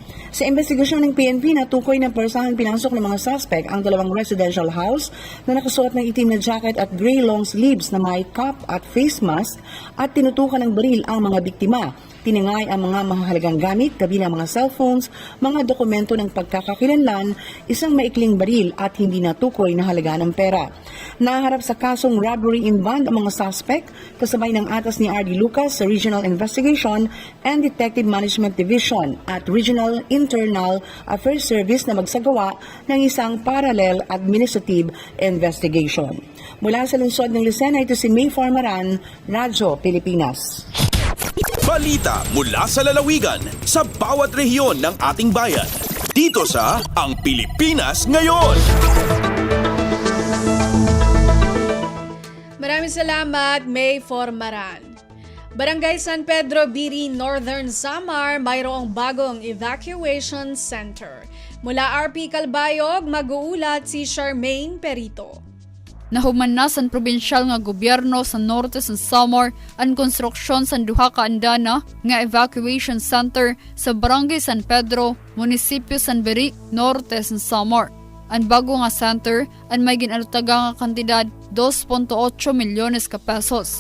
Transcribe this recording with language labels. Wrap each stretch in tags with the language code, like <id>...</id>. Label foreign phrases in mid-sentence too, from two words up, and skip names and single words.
<tl>Sa investigasyon ng PNP, natukoy na persahang pinasok ng mga suspect ang dalawang</tl> <en>residential house</en> <tl>na nakasuot ng itim na jacket at</tl> <en>gray long sleeves</en> <tl>na may cap at</tl> <en>face mask</en> <tl>at tinutukan ng baril ang mga biktima. Tiningay ang mga mahalagang gamit, kabilang mga cellphones, mga dokumento ng pagkakakilanlan, isang maikling baril at hindi natukoy na halaga ng pera. Naharap sa kasong</tl> <en>robbery in band</en> <tl>ang mga suspect, kasabay ng atas ni R.D. Lucas sa Regional Investigation and Detective Management Division at Regional Internal Affairs Service na magsagawa ng isang</tl> <en>parallel administrative investigation.</en> <tl>Mula sa lungsod ng Lucena, ito si May Formaran, Radyo Pilipinas. Balita mula sa lalawigan sa bawat rehiyon ng ating bayan. Dito sa Ang Pilipinas Ngayon. Maraming salamat, May Formaran. Barangay San Pedro, Biri, Northern Samar, mayroong bagong</tl> <en>evacuation center.</en> <tl>Mula RP Calbayog, mag-uulat si Charmaine Perito.</tl> <hil>Nahuman na sa probinsyal nga gobyerno sa norte sa Samar ang konstruksyon sa duha ka andana nga</hil> <en>evacuation center</en> <hil>sa Barangay San Pedro, Munisipyo San Biri, Norte sa Samar. Ang bago nga center ang may ginalutaga nga kantidad 2.8 milyones ka pesos.</hil>